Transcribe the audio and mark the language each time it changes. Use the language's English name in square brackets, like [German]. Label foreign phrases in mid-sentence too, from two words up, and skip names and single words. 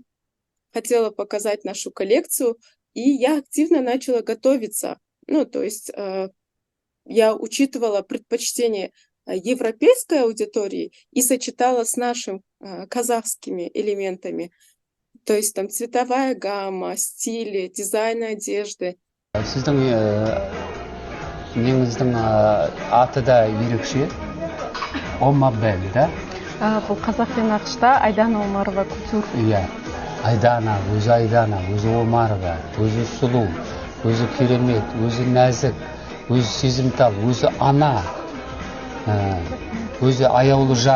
[Russian] Хотела показать нашу коллекцию, и я активно начала готовиться. Ну, то есть я учитывала предпочтения европейской аудитории и сочетала с нашими казахскими элементами. То есть там цветовая гамма, стили, дизайн одежды. [Kazakh] Сіздің неңіздің аты да ерекше, Омобель, да? Бұл қазақ пен ақшта Айдана Умарова Кутюр. Иә, Айдана, өзі Омарова, өзі сұлу, өзі керемет, өзі нәзік, өзі сезімтал, өзі ана, өзі аяулы жар.